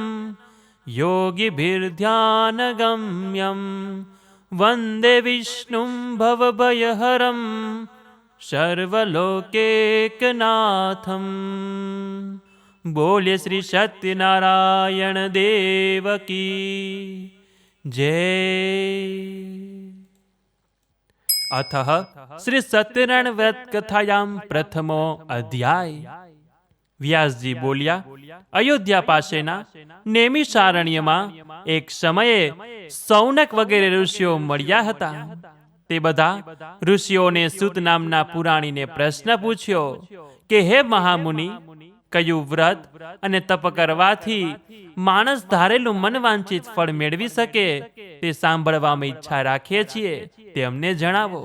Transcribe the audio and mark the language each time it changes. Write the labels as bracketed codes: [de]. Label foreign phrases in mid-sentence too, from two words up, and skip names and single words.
[sa] योगिभिर्ध्यानगम्यं वन्दे विष्णुं भवभयहरं सर्वलोकैकनाथं. [hi] बोल्य श्री सत्यनारायण देव की जय. [sa] अथ श्री सत्यनारायण व्रत कथायां प्रथमो अध्याय. [gu] વ્યાસજી બોલ્યા, અયોધ્યા પાસેના નેમિષારણ્યમાં એક સમયે સૌનક વગેરે ઋષિઓ મળ્યા હતા. તે બધા ઋષિઓને સૂત નામના પુરાણીને પ્રશ્ન પૂછ્યો કે હે મહામુનિ, કયું વ્રત અને તપ કરવાથી માણસ ધારેલું મનવાંચિત ફળ મેળવી શકે તે સાંભળવામાં ઈચ્છા રાખીએ છીએ, તે અમને જણાવો.